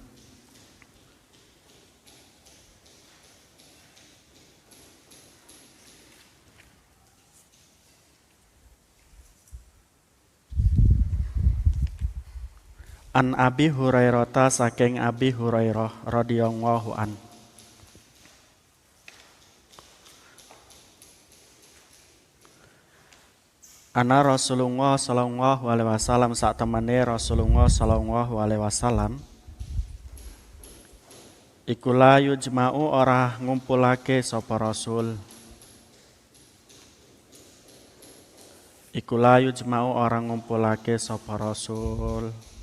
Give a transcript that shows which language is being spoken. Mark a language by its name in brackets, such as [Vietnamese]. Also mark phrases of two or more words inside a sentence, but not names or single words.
[Arabic] عن أبي هريرة saking Abi Hurairah رضي الله عن. أن رسول الله صلى الله عليه وسلم [Javanese] sak temene Rasulullah [Arabic] صلى الله عليه وسلم [Javanese] iku [Arabic] لا يجمع [Javanese] ora ngumpulake sapa Rasul. Iku [Arabic] لا يجمع [Javanese] ora ngumpulake sapa Rasul.